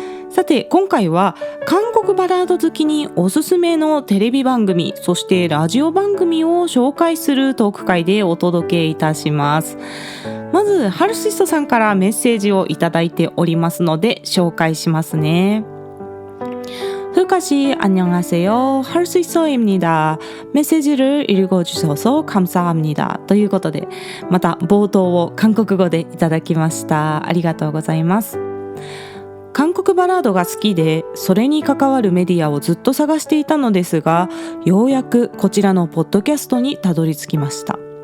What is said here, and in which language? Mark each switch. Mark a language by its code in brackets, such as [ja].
[ja] さて今回は韓国バラード好きにおすすめのテレビ番組、そしてラジオ番組を紹介するトーク会でお届けいたします。まずハルシストさんからメッセージをいただいておりますので紹介しますね。 [ko] 후카씨 안녕하세요. 할수있어입니다. 메시지를 읽어주셔서 감사합니다. [ja] ということでまた冒頭を韓国語でいただきました。ありがとうございます。韓国バラードが好きでそれに関わるメディアをずっと探していたのですが、ようやくこちらのポッドキャストにたどり着きました。